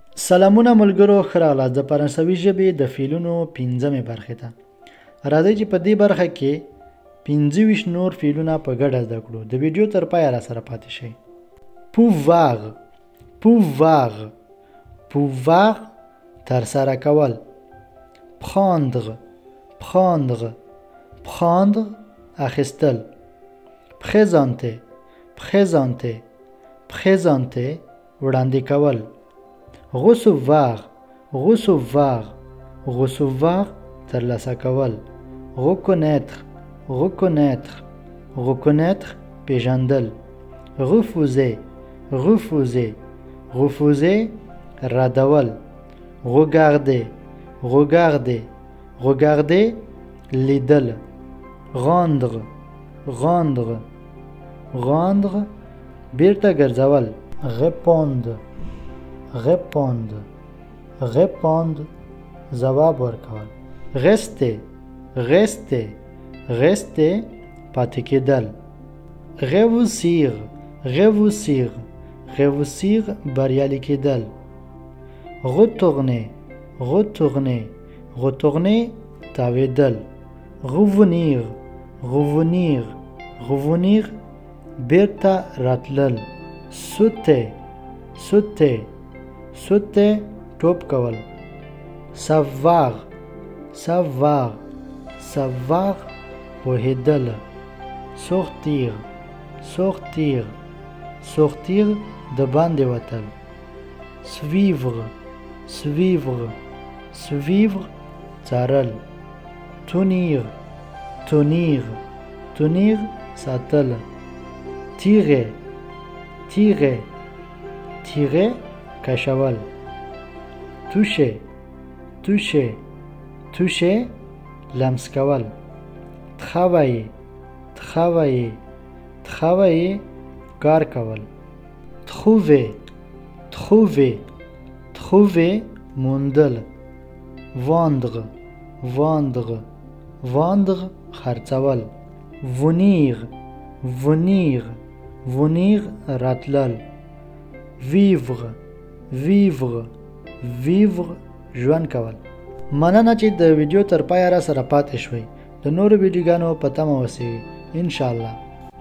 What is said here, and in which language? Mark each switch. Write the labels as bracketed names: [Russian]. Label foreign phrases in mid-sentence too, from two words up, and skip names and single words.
[Pashto] سلامونه ملګرو، ښه راغلاست د فرانسوي ژبې د فعلونو 5مې برخې ته. راځئ چې په دې برخه کې 25 نور فعلونه په ګډه زده کړو. د ویډیو تر پایه راسره پاتې شئ. [French] pouvoir pouvoir pouvoir [Pashto] ترسره کول. [French] prendre prendre prendre اخیستل. présenter présenter présenter [Pashto] وړاندې کول. [French] recevoir recevoir recevoir [Pashto] ترلاسه کول. [French] reconnaître reconnaître reconnaître پیژندل. refuser refuser refuser ردول. regarder regarder regarder لیدل. rendre rendre rendre [Pashto] بیرته ګرځول. [French] répondre répondre répondre [Pashto] ځواب ورکول. [French] rester rester rester [Pashto] پاتې کېدل. [French] réussir réussir réussir [Pashto] بریالي کېدل. [French] retourner retourner retourner تاوېدل. revenir revenir revenir [Pashto] بیرته راتلل. [French] sauter sauter sauter [Pashto] ټوپ کول. [French] savoir savoir savoir پوهېدل. sortir sortir sortir [Pashto] د باندې وتل. [French] suivre suivre suivre څارل. tenir tenir tenir ساتل. tirer tirer tirer کشول. toucher toucher toucher [Pashto] لمس کول. [French] travailler travailler travailler [Pashto] کار کول. [French] trouver trouver trouver موندل. vendre vendre vendre خرڅول. venir venir venir راتلل. vivre vivre vivre [Pashto] ژوند کول. مننه چې د ویډیو تر پایه را سره پاتې شوئ. د نورو ویډیوګانو په تمه اوسئ [Arabic] ان شاء الله.